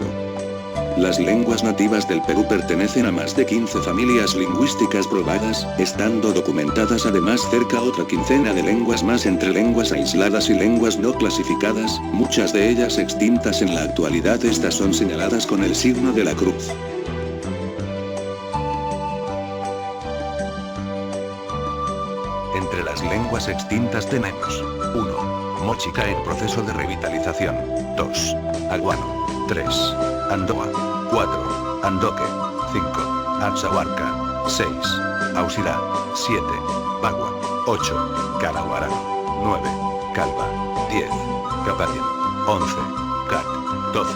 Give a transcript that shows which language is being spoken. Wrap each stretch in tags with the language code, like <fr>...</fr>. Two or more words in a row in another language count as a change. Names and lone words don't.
<es>Las lenguas nativas del Perú pertenecen a más de 15 familias lingüísticas probadas, estando documentadas además cerca otra quincena de lenguas más entre lenguas aisladas y lenguas no clasificadas, muchas de ellas extintas en la actualidad. Estas son señaladas con el signo de la cruz. Entre las lenguas extintas tenemos 1. Mochica en proceso de revitalización. 2. Aguano. 3. Andoa. 4. Andoque. 5. Atzahuarca. 6. Ausirá. 7. Bagua. 8. Caraguara. 9. Calva. 10. Capaya. 11. Cac. 12.</es>